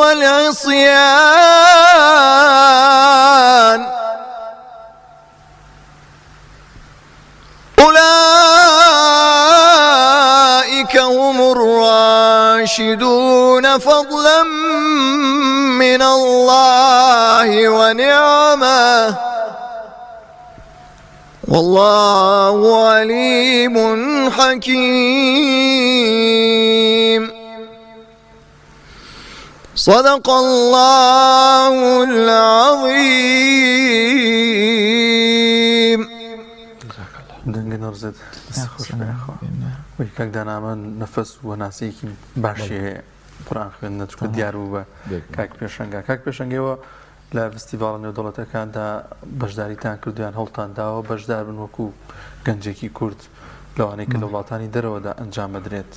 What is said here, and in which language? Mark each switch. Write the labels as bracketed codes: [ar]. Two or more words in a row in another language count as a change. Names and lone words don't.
[ar] والعصيان أولئك هم الراشدون فضلا من الله ونعمه والله عليم حكيم. صدق الله العظيم. [ckb] دەنگە نەڕزێت خۆش وی کاک دانامە نەفەس و ناسیەکی باشی قورئان خوێندنە چکە دیار بوو بە کاک پێشەنگەوە لە فستیڤاڵە نێودەوڵەتەکاندا بەشداریتان کردویان هەڵتان داوە بەشدار بن وەکو گەنجێکی کورد لەوانەیە کە لە وڵاتانی دەرەوەدا ئەنجام بدرێت.